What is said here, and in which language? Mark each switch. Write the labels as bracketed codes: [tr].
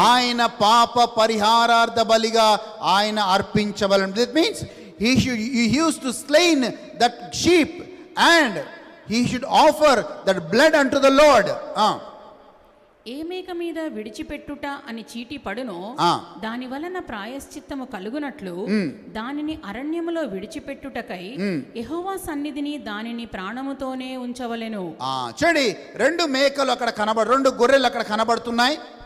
[te] ఆయన పాప పరిహారార్థ బలిగా ఆయన అర్పించవలెను. [en] That means he used to slain that sheep and he should offer that blood unto the Lord. [te] ఏ మేక మీద విడిచిపెట్టుట అని చీటి పడునో దాని వలన ప్రాయశ్చిత్తము కలుగునట్లు దానిని అరణ్యములో విడిచిపెట్టుటకై యెహోవా సన్నిధిని దానిని ప్రాణముతోనే ఉంచవలెను. చూడండి, 2 మేకలు అక్కడ 2 గొర్రెలు అక్కడ కనబడుతున్నాయి.